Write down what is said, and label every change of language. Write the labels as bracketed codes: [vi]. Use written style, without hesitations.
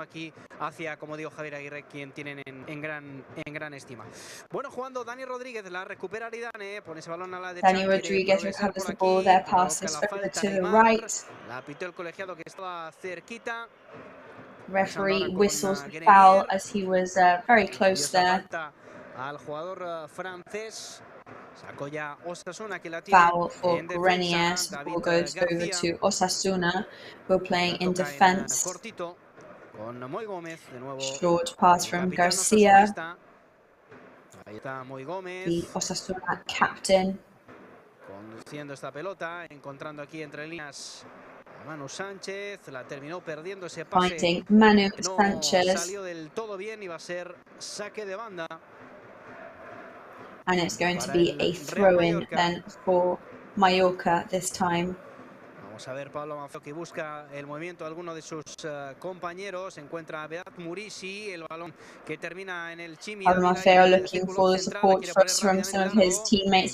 [es] Aquí hacia, como digo, Javier Aguirre, quien tienen en gran estima. Bueno, jugando Dani Rodríguez, la recupera Aridane, pone ese balón a la derecha. [en] Dani Rodríguez recovers the ball there, passes over to the right. [es] La pitó el colegiado que estaba cerquita. [en] Referee whistles the foul as he was very close there. [es] Al jugador francés. Sacó ya Osasuna, que la tiene [en] foul for Grenier. The ball goes over to Osasuna, who are playing in defense. [es] Cortito, con Moi Gómez, de nuevo. [en] Short pass from Garcia. [es] Ahí está Moi Gómez. [en] The Osasuna captain. [es] Conduciendo esta pelota, encontrando aquí entre líneas a Manu Sánchez. La terminó perdiendo ese pase. [en] Fighting Manu [es] no [en] Sánchez. [es] Salió del todo bien y va a ser saque de banda. [en] And it's going to be a throw-in then for Mallorca this time. [es] Vamos a ver Pablo Manfeo, que busca el movimiento de alguno de sus compañeros. Encuentra a Beat Murisi, el balón que termina en el Chimi. [en] Pablo Manfeo looking for the support from some of his teammates.